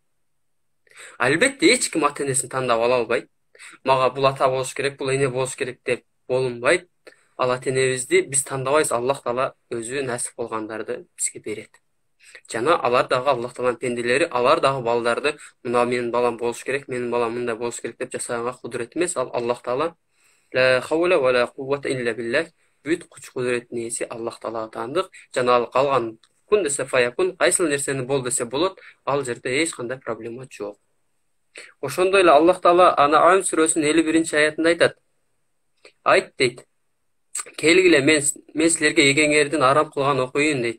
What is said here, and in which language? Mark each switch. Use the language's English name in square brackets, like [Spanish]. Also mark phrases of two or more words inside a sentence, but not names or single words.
[Kyrgyz] Албетте эч ким ата энесин тандап ала албайт. Мага бул ата болуш керек, бул эне болуш керек деп болунбайт. Ал ата энебизди биз тандабайбыз, Аллах Таала өзү насип кылгандарды бизге берет. Жана алар дагы Аллах Тааланын пенделери, алар дагы балдарды мына менин балам болуш керек, менин балам мындай болуш керек деп жасаганга кудурет эмес. [Arabic] Ал الله تعالى لا حول ولا قوة إلا بالله, [Kyrgyz] бүт күч кудуреттин ээси Аллах Таалага таандык. Жана ал калган кун десе фаякун, кайсыл нерсени бол десе болот, ал жерде эч кандай проблема жок. Ошондой эле Аллах Таала Ан'ам сүрөсүнүн 51-аятында айтат. Айт дейт. Келгиле, мен силерге эгеңердин арам кылган окуйын дейт.